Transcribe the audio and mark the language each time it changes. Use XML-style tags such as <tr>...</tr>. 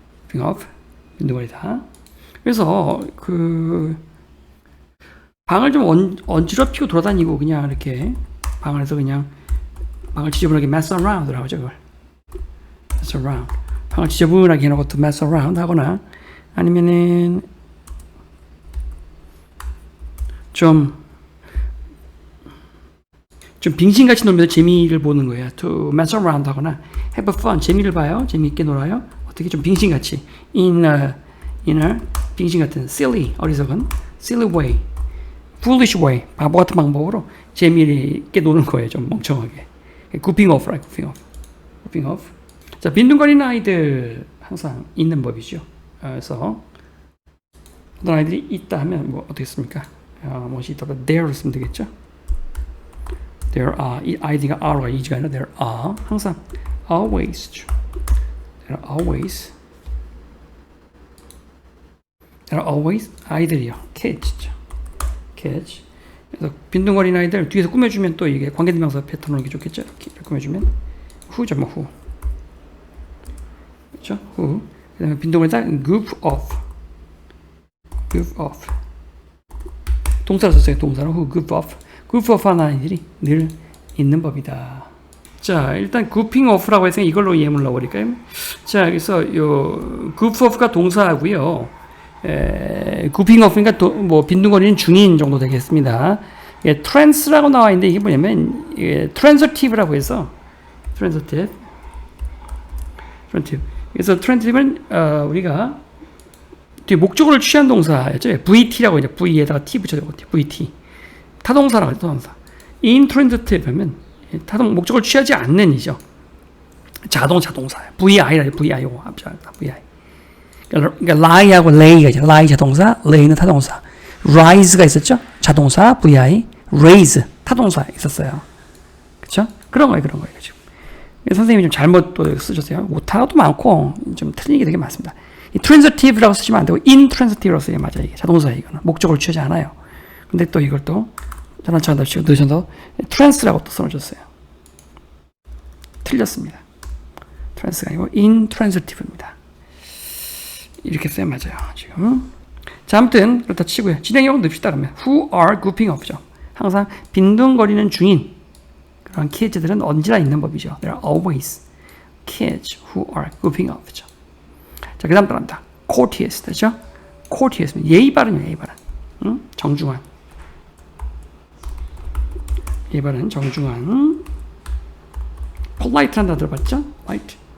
<ko>goofing off, 빈둥거리다. 그래서 그 방을 좀 어지럽히고 돌아다니고 그냥 이렇게 방안에서 그냥 방을 지저분하게</ko> <en>mess around</en> <ko>라고 하죠, 그걸.</ko> <en>mess around.</en> <ko>방을 지저분하게 해놓고 또</ko> <en>mess around</en> <ko>하거나 아니면은 좀 빙신같이 놀면서 재미를 보는 거예요.</ko> <en>To mess around</en> <ko>하거나</ko> <en>have fun,</en> <ko>재미를 봐요. 재미있게 놀아요. 어떻게 좀 빙신같이 in a 빙신 같은 silly, 어리석은</ko> <en>silly way, foolish way,</en> <ko>바보 같은 방법으로 재미있게 노는 거예요. 좀 멍청하게.</ko> <en>goofing off, right? goofing off.</en> <ko>자, 빈둥거리는 아이들 항상 있는 법이죠. 그래서 어떤 아이들이 있다 하면 뭐 어떻겠습니까? 무엇이 있다가 there를 쓰면 되겠죠. There are, 이 id가 are가 is가 아니라</ko> <en>there are,</en> <ko>항상 always,</ko> <en>there are always</en> <ko>아이들이요.</ko> <en>kids죠. kids.</en> <ko>그래서 빈둥거리는 아이들 뒤에서 꾸며주면 또 이게 관계대명사 패턴으로 이게 좋겠죠. 이렇게 꾸며주면 who죠, 뭐 who. 그렇죠? who. 그다음에 빈둥거리다 goof off. 동사로 썼어요. 동사로</ko> <en>who goof off.</en> <ko>goof off 하는 아이들이 늘 있는 법이다. 자, 일단 goofing off라고 해서 이걸로 예문을 넣어버릴까요? 자, 그래서 요 goof off가 동사고요. goofing off니까 뭐 빈둥거리는 중인 정도 되겠습니다. trance라고 나와 있는데 이게 뭐냐면 transitive라고 해서 transitive. 그래서 transitive는 우리가 뒤에 목적어를 취한 동사였죠. VT라고 이제 V에다가 T 붙여서 VT. 타동사라고 해요. 타동사. intransitive 하면 목적을 취하지 않는 이죠. 자동사예요. VI라 VIO 합쳐다 VI. 그러니까 lie하고 lay가 있죠. lie 자동사, lay는 타동사. rise가 있었죠. 자동사 VI, raise 타동사 있었어요. 그렇죠? 그런 거예요. 지금. 선생님이 좀 잘못 또 쓰셨어요. 오타도 많고 좀 틀린 얘기 되게 많습니다. 이 transitive라고 쓰시면 안 되고 intransitive라고 써야 맞아요. 이게 자동사예요. 이거는 목적을 취하지 않아요. 근데 또 이걸 또 장난치고 넣으셔서 trance라고 또 써놓으셨어요. 틀렸습니다. trance가 아니고 intransitive입니다. 이렇게 써야 맞아요. 지금. 자, 아무튼 그렇다 치고요. 진행형으로 넣읍시다. 그러면</ko> <en>who are goofing off</en> <ko>죠. 항상 빈둥거리는 중인 그런 kids들은 언제나 있는 법이죠.</ko> <en>There are always kids who are goofing off죠.</en> <ko>자, 그 다음 따라합니다. courteous 되죠? courteous 예의 바른이에요. 예의 바른. 응? 정중한. 예의 바른 정중한. polite 한다 들어봤죠?</ko> <en>polite.</en>